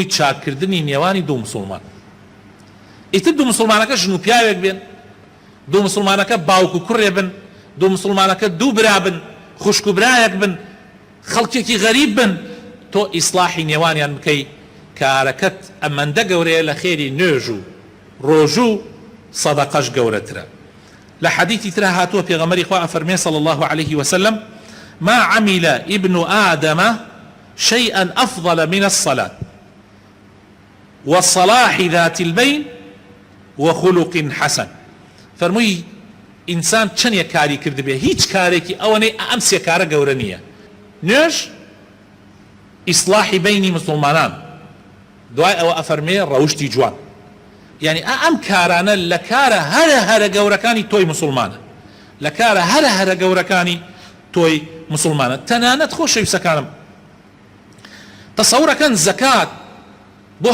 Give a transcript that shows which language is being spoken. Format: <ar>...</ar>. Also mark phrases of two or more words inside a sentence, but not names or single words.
<ckb>چاکردنی نێوانی دوو مسلمان ئیتر دوو مسلمانەکە ژن و پیاوێک بێن دوو مسلمانەکە باوک و کوڕێ بن دوو مسلمانەکە دوو برا بن خوشک و برایەک بن خەڵکێکی غەریب بن تۆ ئیصلاحی نێوانیان بکەی کارەکەت ئەمەندە گەورەیە لە خێری نوێژ و ڕۆژ و سەدەقەش گەورەترە لە حەدیثی ترە هاتووە پێغەمبەری خوا ئەفەرمێ</ckb> <ar>صلى الله عليه وسلم ما عمل ابن آدم شيئا أفضل من الصلاة وصلاح ذات البين وخلق حسن</ar> <ckb>فرمووی ئینسان چەندێک کاری کرد بێ هیچ کارێکی ئەوەنەی ئەم سێ کارە گەورە نییە نوێژ ئیصلاحی بینی مسلمانان دوای ئەوە ئەفەرمێ ڕەوشتی جوان یعنی ئەم کارانە لە کارە هەرە گەورەکانی تۆی مسلمانە لە کارە هەرە گەورەکانی تۆی مسلمانە تەنانەت خۆشەویستەکانم تەسەورەکەن زەکات بۆ</ckb>